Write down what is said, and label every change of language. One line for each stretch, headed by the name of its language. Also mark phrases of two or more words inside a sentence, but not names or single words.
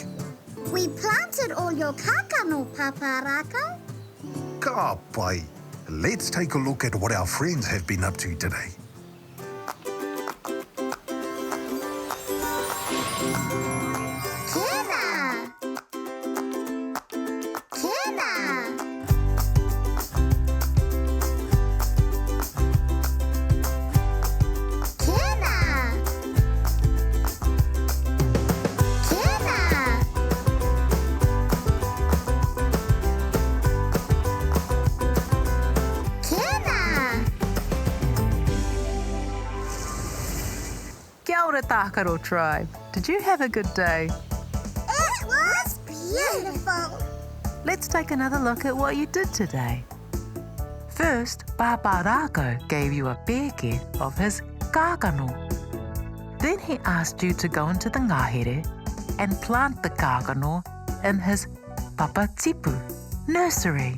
English: We planted all your kākano, Pāpā Rākau.
Māori: Ka pai.
English: Let's take a look at what our friends have been up to today. Kēnā! Kēnā! Kēnā! Kēnā! Kēnā!
Māori: Kia ora, Tākaro Tribe.
English: Did you have a good day? It was beautiful. Let's take another look at what you did today. First, Pāpā Rākau gave you a pēke of his kākano. Then he asked you to go into the ngahere and plant the kākano in his papatipu nursery.